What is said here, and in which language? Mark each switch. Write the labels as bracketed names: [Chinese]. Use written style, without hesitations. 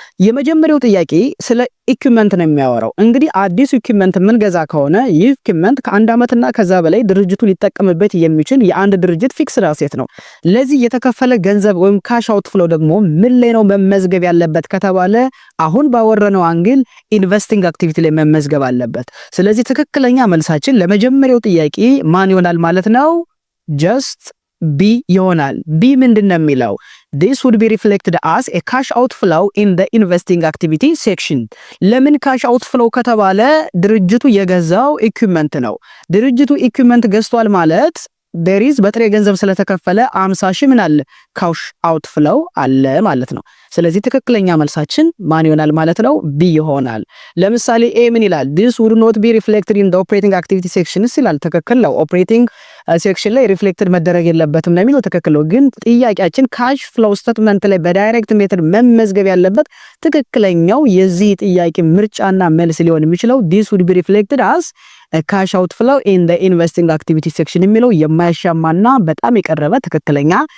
[Amharic] የመጀመሪያው ጥያቄ ስለ ኢኩዊፕመንት ነው የሚያወራው። እንግዲህ አዲስ ኢኩዊፕመንት የምንገዛ ከሆነ ይህ ኢኩዊፕመንት ከአንድ ዓመትና ከዛ በላይ ድርጅቱ ሊጠቀምበት የሚችል የአንድ ድርጅት ፊክስድ አሴት ነው። ለዚህ የተከፈለ ገንዘብ ወይም ካሽ አውትፍሎ ደግሞ ምን ላይ ነው መመዝገብ ያለበት ከተባለ አሁን ባወረነው አንግል ኢንቨስቲንግ አክቲቪቲ ላይ መመዝገብ አለበት። ስለዚህ ትክክለኛ መልሳችን ለመጀመሪያው ጥያቄ ማን ይሆናል ማለት ነው? ጀስት ቢ ይሆናል። ቢ ምንድነው የሚለው? [English] This would be reflected as a cash outflow in the investing activity section. [Amharic] ለምን cash outflow ከተባለ ድርጅቱ የገዛው ኢኩዊፕመንት ነው። ድርጅቱ ኢኩዊፕመንት ገዝቷል ማለት [English] there is [Amharic] በጥሬ ገንዘብ ስለተከፈለ 50 ሺህ ምን አለ ካሽ አውትፍሎው አለ ማለት ነው። ስለዚህ ትክክለኛ መልሳችን ማን ይሆናል ማለት ነው? ቢ ይሆናል። ለምሳሌ ኤ ምን ይላል? [English] this would not be reflected in the operating activity section [Amharic] ይላል። ትክክል ነው። ኦፕሬቲንግ ሴክሽን ላይ ሪፍሌክትድ መደረግ የለበትም ነው የሚለው። ትክክል ነው። ግን ጥያቄያችን ካሽ ፍሎው ስቴትመንት ላይ በዳይሬክት ሜተድ መመዝገብ ያለበት ትክክለኛው የዚህ ጥያቄ ምርጫና መልስ ሊሆን የሚችለው [English] this would be reflected as [Amharic] ካሽ አውትፍሎው [English] in the investing activity section [Amharic] የሚለው የማያሻማና በጣም የቀረበ ትክክለኛ